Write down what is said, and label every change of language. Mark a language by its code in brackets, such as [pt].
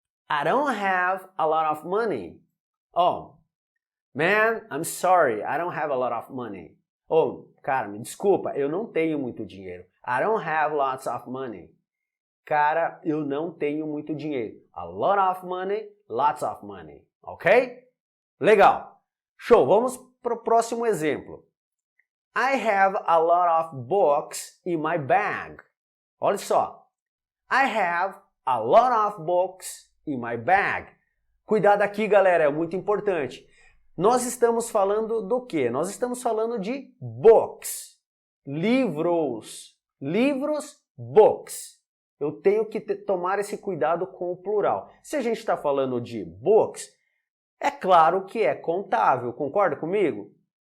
[en] I don't have a lot of money. Oh, man, I'm sorry, I don't have a lot of money. [pt] Oh, cara, me desculpa, eu não tenho muito dinheiro. [en] I don't have lots of money. [pt] Cara, eu não tenho muito dinheiro. [en] A lot of money, lots of money. [pt] Ok? Legal. Show, vamos para o próximo exemplo. [en] I have a lot of books in my bag. [pt] Olha só. [en] I have a lot of books in my bag. [pt] Cuidado aqui, galera, é muito importante. Nós estamos falando do quê? Nós estamos falando de books, livros, books. Eu tenho que tomar esse cuidado com o plural. Se a gente está falando de books, é claro que é contável, concorda comigo?